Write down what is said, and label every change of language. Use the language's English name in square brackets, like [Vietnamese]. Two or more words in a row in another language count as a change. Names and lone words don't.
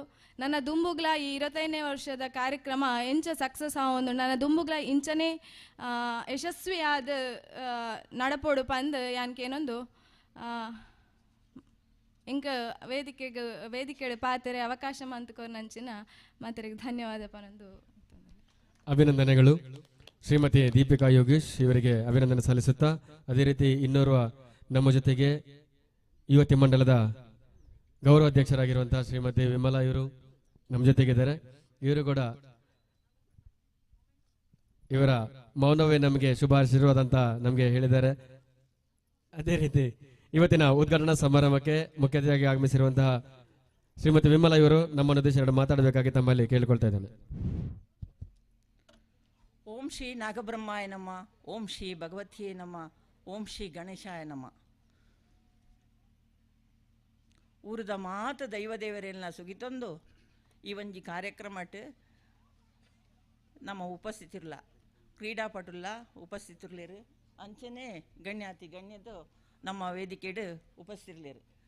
[Tulu] ನನ್ನ ದುಂಬುಗ್ಲ ಈ 25ನೇ ವರ್ಷದ ಕಾರ್ಯಕ್ರಮ ಎಂಚ ಸಕ್ಸಸ್ ಆವೊಂದು, ನನ್ನ ದುಂಬುಗ್ಲ ಇಂಚನೆ ಯಶಸ್ವಿಯಾದ ನಡಪೋಡು ಪಂದ್ ಯಾನ್ಕೇನೊಂದು ಇಂಕ ವೇದಿಕೆ ಪಾತೆರೆ ಅವಕಾಶ ಮಂತ್ಕೊರ್ನಂಚಿನ ಮಾತೆರೆಗೆ ಧನ್ಯವಾದ ಪನೊಂದು. [Kannada] ಅಭಿನಂದನೆಗಳು. ಶ್ರೀಮತಿ ದೀಪಿಕಾ ಯೋಗೇಶ್ ಇವರಿಗೆ ಅಭಿನಂದನೆ ಸಲ್ಲಿಸುತ್ತಾ, ಅದೇ ರೀತಿ ಇನ್ನೋರ್ವ ನಮ್ಮ ಜೊತೆಗೆ ಯುವತಿ ಮಂಡಲದ ಗೌರವಾಧ್ಯಕ್ಷರಾಗಿರುವಂತಹ ಶ್ರೀಮತಿ ವಿಮಲಾ ಇವರು ನಮ್ಮ ಜೊತೆಗಿದ್ದಾರೆ. ಇವರು ಕೂಡ ಇವರ ಮೌನವೇ ನಮಗೆ ಶುಭ ಆಶೀರ್ವಾದ ನಮಗೆ ಹೇಳಿದ್ದಾರೆ. ಅದೇ ರೀತಿ ಇವತ್ತಿನ ಉದ್ಘಾಟನಾ ಸಮಾರಂಭಕ್ಕೆ ಮುಖ್ಯ ಅತಿಥಿಯಾಗಿ ಆಗಮಿಸಿರುವಂತಹ ಶ್ರೀಮತಿ ವಿಮಲಾ ಇವರು ನಮ್ಮನ್ನು ಉದ್ದೇಶ ಮಾತಾಡಬೇಕಾಗಿ ತಮ್ಮಲ್ಲಿ ಕೇಳಿಕೊಳ್ತಾ ಇದ್ದೇನೆ. [Sanskrit] ಓಂ ಶ್ರೀ ನಾಗಬ್ರಹ್ಮಾಯ ನಮ, ಓಂ ಶ್ರೀ ಭಗವತಿಯೇ ನಮ, ಓಂ ಶ್ರೀ ಗಣೇಶಾಯ ನಮ. [Tulu] ಊರದ ಮಾತು ದೈವದೇವರೆಲ್ಲ ಸುಗಿತೊಂದು ಈ ಒಂಜಿ ಕಾರ್ಯಕ್ರಮಟ್ ನಮ್ಮ ಉಪಸ್ಥಿತಿರ್ಲ ಕ್ರೀಡಾಪಟುಲ್ಲ ಉಪಸ್ಥಿತಿರ್ಲೇರು, ಅಂಚನೆ ಗಣ್ಯಾತಿ ಗಣ್ಯದು ನಮ್ಮ ವೇದಿಕೆಡು ಉಪಸ್ಥಿತಿರ್ಲೇರು.